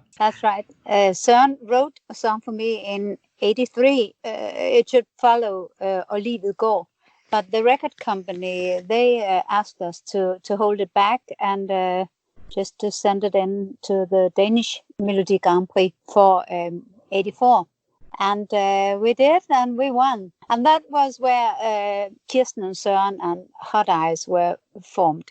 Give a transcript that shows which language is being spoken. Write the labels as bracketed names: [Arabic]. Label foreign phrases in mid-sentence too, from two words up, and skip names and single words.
[English] That's right. Søren wrote a song for me in 83. It should follow Og livet går. But the record company, they asked us to hold it back and just to send it in to the Danish Melodi Grand Prix for 84. And we did, and we won. And that was where Kirsten and Søren and Hot Eyes were formed.